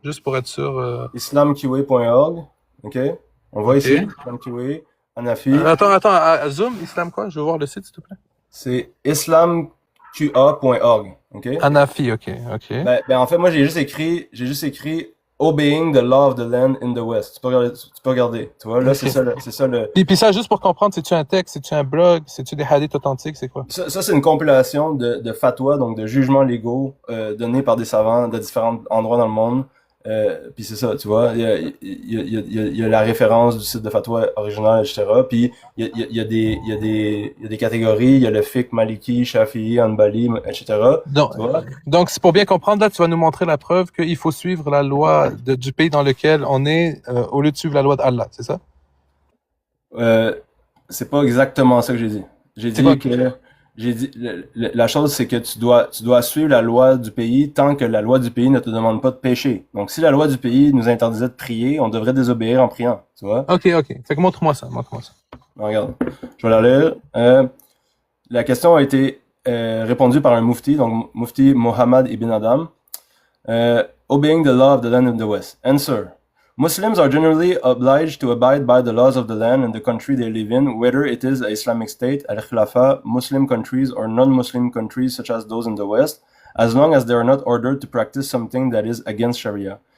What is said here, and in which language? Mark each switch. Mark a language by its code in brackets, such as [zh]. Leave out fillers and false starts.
[fr] Juste pour être sûr. Islamqa.org. OK? On voit Ok. ici. Islamqa. Hanafi. Attends, zoom, islam quoi? Je veux voir le site, s'il te plaît. C'est islamqa.org. OK? Hanafi, ok. Ben, en fait, moi, j'ai juste écrit [en] obeying the law of the land in the West. [fr] Tu peux regarder. Tu vois, là, Ok. c'est ça le. Puis ça, juste pour comprendre, c'est-tu un texte, c'est-tu un blog, c'est-tu des hadiths authentiques, c'est quoi? Ça c'est une compilation de fatwas, donc de jugements légaux donnés par des savants de différents endroits dans le monde. Puis c'est ça, tu vois, il y a la référence du site de fatwa original, etc. Puis il y a des catégories, il y a le fiqh, maliki, shafi'i, hanbali, etc. Donc, Tu vois? donc, c'est pour bien comprendre, là, tu vas nous montrer la preuve qu'il faut suivre la loi du pays dans lequel on est au lieu de suivre la loi d'Allah, c'est ça? Euh, c'est pas exactement ça que j'ai dit. J'ai C'est quoi? dit que la chose c'est que tu dois suivre la loi du pays tant que la loi du pays ne te demande pas de pécher. Donc si la loi du pays nous interdisait de prier, on devrait désobéir en priant, tu vois? Ok, ok. Fait que montre-moi ça, montre-moi ça. Regarde, je vais la lire. La question a été répondue par un mufti, donc mufti Mohammed ibn Adam. [en] Obeying the law of the land of the West. Answer. Muslims are generally obliged to abide by the laws of the land and the country they live in, whether it is an Islamic state, al-Khilafah, Muslim countries, or non-Muslim countries such as those in the West, as long as they are not ordered to practice something that is against Sharia.